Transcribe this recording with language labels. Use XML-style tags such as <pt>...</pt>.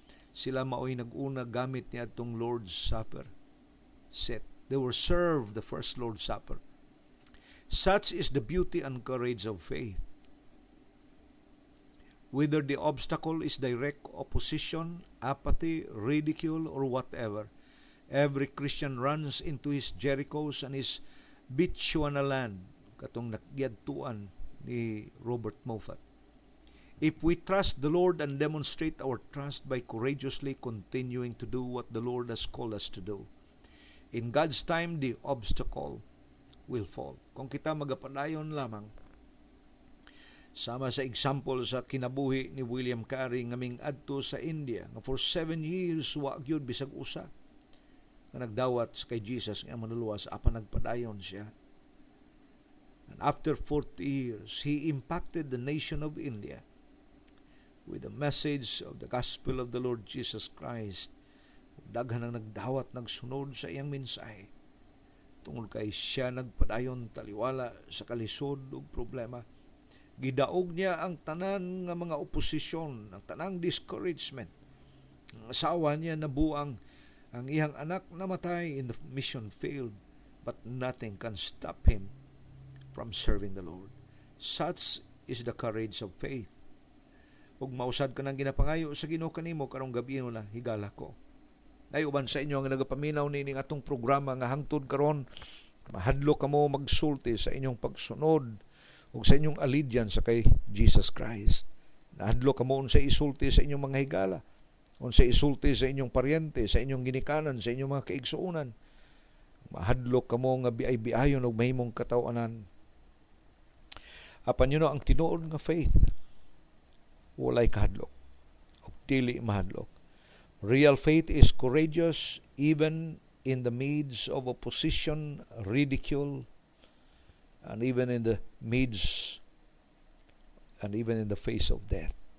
<ceb>Sila maoy nag-una gamit niya itong Lord's Supper set.</ceb> <en>They were served the first Lord's Supper. Such is the beauty and courage of faith. Whether the obstacle is direct opposition, apathy, ridicule, or whatever, every Christian runs into his Jerichos and his Bechuanaland,</en> <ceb>katong nagyadtuan ni Robert Moffat.</ceb> <en>If we trust the Lord and demonstrate our trust by courageously continuing to do what the Lord has called us to do, in God's time, the obstacle will fall.</en> <ceb>Kung kita magapadayon lamang, sama sa example sa kinabuhi ni William Carey ngaming adto sa India, nga</ceb> <en>for 7 years,</en> <ceb>wa gyud bisag usa nga nagdawat kay Jesus nga manuluwas apan nagpadayon siya.</ceb> <en>And after 40 years, he impacted the nation of India with the message of the gospel of the Lord Jesus Christ.</en> <ceb>Daghan ang nagdawat, nagsunod sa iyang mensahe. Tungod kay siya nagpadayon taliwala sa kalisod ug problema. Gidaog niya ang tanan nga mga oposisyon, ang tanang discouragement. Ang asawa niya nabuang, ang iyang anak namatay</ceb> <en>in the mission field, but nothing can stop him from serving the Lord. Such is the courage of faith.</en> <ceb>Ug mausad ka ng ginapangayo sa Ginoo kanimo karong gabi na higala ko. Ay uban sa inyo nga nagapaminaw ni atong programa nga hangtod karon, mahadlo kamo magsulti sa inyong pagsunod ug sa inyong allegiance sa kay Jesus Christ. Nahadlo kamo unsay isulti sa inyong mga higala, unsay isulti sa inyong paryente, sa inyong ginikanan, sa inyong mga kaigsuonan. Mahadlo kamo nga biay-biayon og mahimong katawanan. Apan yun ang tinuod nga faith, walay kahadlok ug dili mahadlok.</ceb> <en>Real faith is courageous even in the midst of opposition, ridicule, and even in the midst and even in the face of death.</en>